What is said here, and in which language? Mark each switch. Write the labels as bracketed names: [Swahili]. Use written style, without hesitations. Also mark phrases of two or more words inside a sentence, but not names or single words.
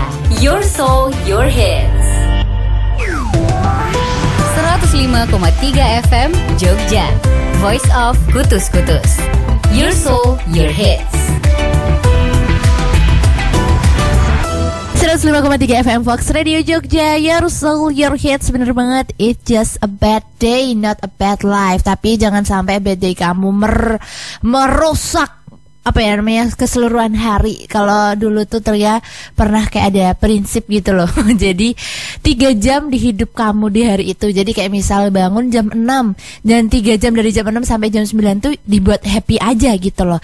[English] Your soul, your hits. 105.3 FM Jogja. Voice of Kutus-Kutus. Your soul, your hits. 105.3 FM Fox Radio Jogja. Your soul, your hits. [Indonesian] Bener banget. [English] It's just a bad day, not a bad life. [Indonesian] Tapi jangan sampai [English] bad day [Indonesian] kamu merusak apa ya namanya keseluruhan hari. Kalau dulu tuh Tria pernah kayak ada prinsip gitu loh. Jadi 3 jam di hidup kamu di hari itu. Jadi kayak misal bangun jam 6 dan 3 jam dari jam 6 sampai jam 9 tuh dibuat happy aja gitu loh.